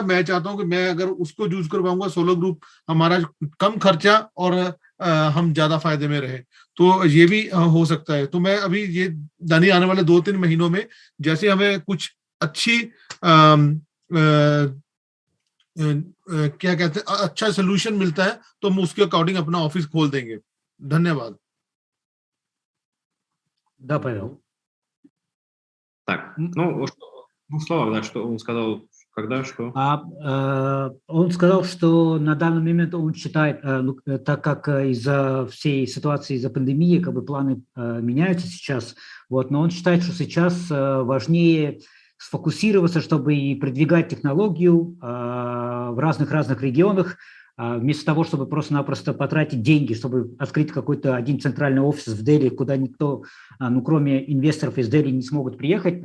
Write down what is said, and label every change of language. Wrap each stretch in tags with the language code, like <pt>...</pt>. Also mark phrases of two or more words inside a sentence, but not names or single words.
<hi>मैं चाहता हूं कि मैं अगर उसको यूज कर पाऊंगा सोलो ग्रुप, हमारा कम खर्चा और हम ज्यादा फायदे में रहे, तो ये भी हो सकता है। तो मैं अभी ये यानी आने वाले 2-3 महीनों में जैसे हमें कुछ अच्छी क्या कहते हैं अच्छा सोल्यूशन मिलता है तो हम उसके अकॉर्डिंग अपना ऑफिस खोल देंगे। धन्यवाद।</hi> <ru>Да, Павел. Так, ну, в двух словах, да, что он сказал, когда, что? Он сказал, что на данный момент он считает, так как из-за всей ситуации, из-за пандемии, как бы планы меняются сейчас, вот, но он считает, что сейчас важнее сфокусироваться, чтобы и продвигать технологию в разных регионах, вместо того, чтобы просто-напросто потратить деньги, чтобы открыть какой-то один центральный офис в Дели, куда никто, ну, кроме инвесторов из Дели, не смогут приехать.</ru>